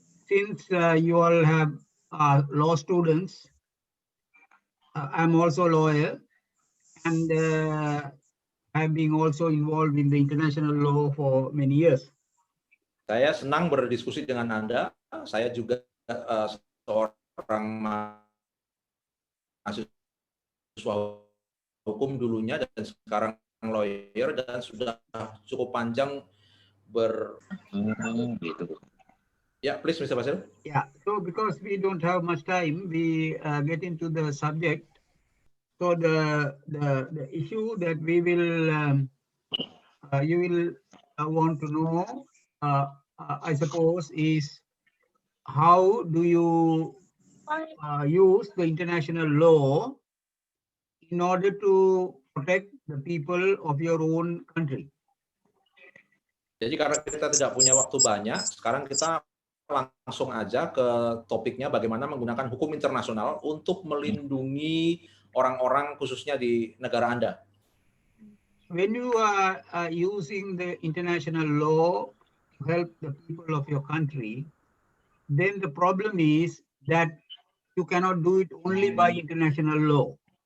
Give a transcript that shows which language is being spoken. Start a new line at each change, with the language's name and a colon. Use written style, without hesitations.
English: Since you all have law students, I'm also a lawyer, and I've been also involved in the international law for many years.
Indonesian: Saya senang berdiskusi dengan Anda. Saya juga seorang mahasiswa hukum dulunya dan sekarang lawyer dan sudah cukup panjang Gitu.
English: Ya, please, Mr. Basil. Yeah, so because we don't have much time, we get into the subject. So the issue that we will you will want to know, I suppose, is how do you use the international law in order to protect the people of your own country?
Indonesian: Jadi karena kita tidak punya waktu banyak, sekarang kita langsung aja ke topiknya bagaimana menggunakan hukum internasional untuk melindungi orang-orang khususnya di negara Anda.
English: When you are using the international law to help the people of your country, then the problem is that you cannot do it only by international law.